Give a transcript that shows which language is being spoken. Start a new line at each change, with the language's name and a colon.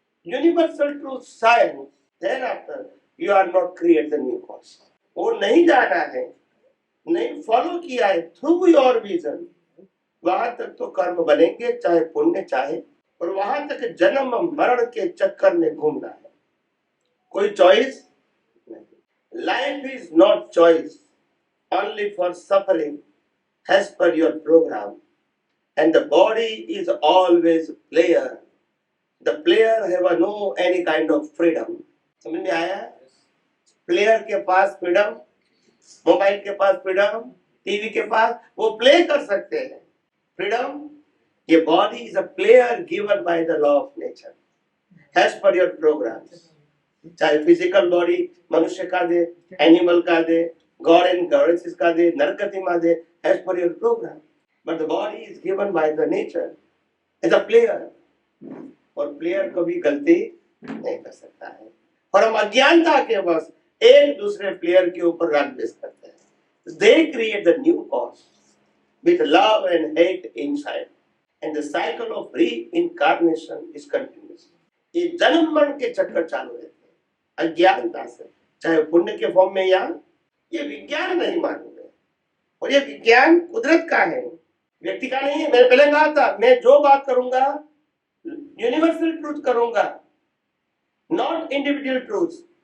English: Universal truth science, then after you are not create the new cause.
Hindi: वो नहीं जाना है, नहीं फॉलो किया है थ्रू योर विजन, वहां तक तो कर्म बनेंगे, चाहे पुण्य चाहे, और वहां तक जन्म मरण के चक्कर में घूमना है। कोई चॉइस नहीं।
English: Life is not choice, only for suffering as per your program, and the body is always player. The player have no any kind of freedom.
Hindi: समझ में आया? प्लेयर के पास फ्रीडम, मोबाइल के पास फ्रीडम, टीवी के पास, वो play कर सकते हैं फ्रीडम।
English: ये body is a player given by the law of nature as per your programs.
Hindi: चाहे फिजिकल बॉडी मनुष्य का दे, एनिमल का दे, God and goddesses का दे, नरकति मा दे,
English: as per your program. But the body is given by the nature as a player.
Hindi: और player कभी गलती नहीं कर सकता है। और हम अज्ञानता के बस एक दूसरे प्लेयर के ऊपर राग द्वेष करते हैं।
English: They create the new cause with love and hate inside, and the cycle of reincarnation is continuous.
Hindi: ये जन्म मरण के चक्कर चालू रहते हैं अज्ञानता से, चाहे पुण्य के फॉर्म में या ये विज्ञान नहीं मानूंगे। और ये विज्ञान कुदरत का है, व्यक्ति का नहीं है। मैंने पहले कहा था, मैं जो बात करूंगा यूनिवर्सल ट्रूथ करूंगा,
English: Not individual truth.